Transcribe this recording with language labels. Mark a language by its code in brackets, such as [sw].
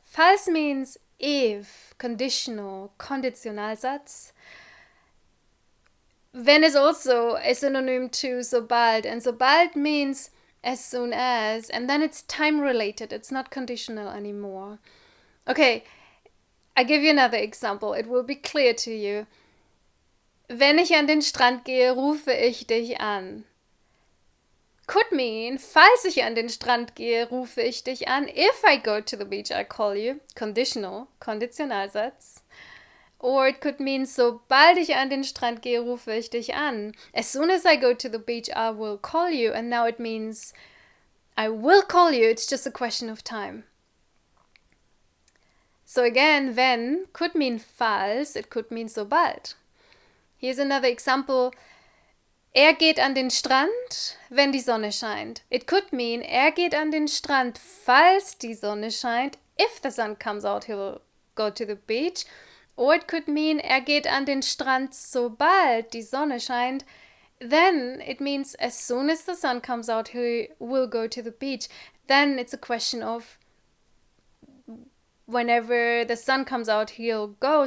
[en] Falls means if, conditional, Konditionalsatz. Wenn is also a synonym to sobald, and sobald means as soon as, and then it's time related. It's not conditional anymore. Okay, I give you another example. It will be clear to you. [de] Wenn ich an den Strand gehe, rufe ich dich an. [en] Could mean, [de] falls ich an den Strand gehe, rufe ich dich an. [en] If I go to the beach, I call you. Conditional, Konditionalsatz. Or it could mean, [de] sobald ich an den Strand gehe, rufe ich dich an. [en] As soon as I go to the beach, I will call you. And now it means, I will call you. It's just a question of time. So again, wenn could mean falls. It could mean sobald. Here's another example. [de] Geht an den Strand, wenn die Sonne scheint. [en] It could mean, [de] geht an den Strand, falls die Sonne scheint. [en] If the sun comes out, he'll go to the beach. Or it could mean, [de] geht an den Strand, sobald die Sonne scheint. [en] Then it means as soon as the sun comes out, he will go to the beach. Then it's a question of whenever the sun comes out, he'll go.